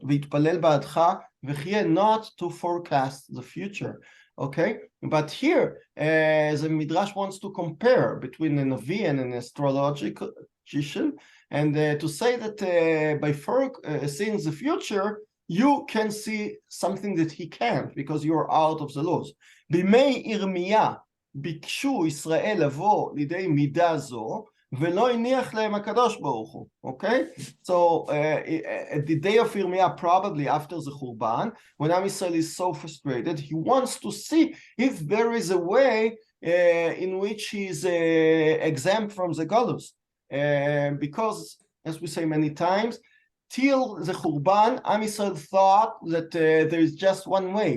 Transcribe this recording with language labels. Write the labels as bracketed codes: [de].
[he] V'itpalel ba'adcha v'chiyeh, [en] not to forecast the future, okay? But here, the Midrash wants to compare between a Navi and an astrologician, and to say that by seeing the future, you can see something that he can't, because you're out of the laws. [he] Bimei Yirmiyah, ביקשו ישראל לבוא לידי מידה זו ולא הניח להם הקדוש ברוך הוא. [en] Okay? So at the day of Yirmiyah, probably after the Churban, when Am Yisrael is so frustrated, he wants to see if there is a way in which he is exempt from the Golus. Because, as we say many times, till the Churban, Am Yisrael thought that there is just one way.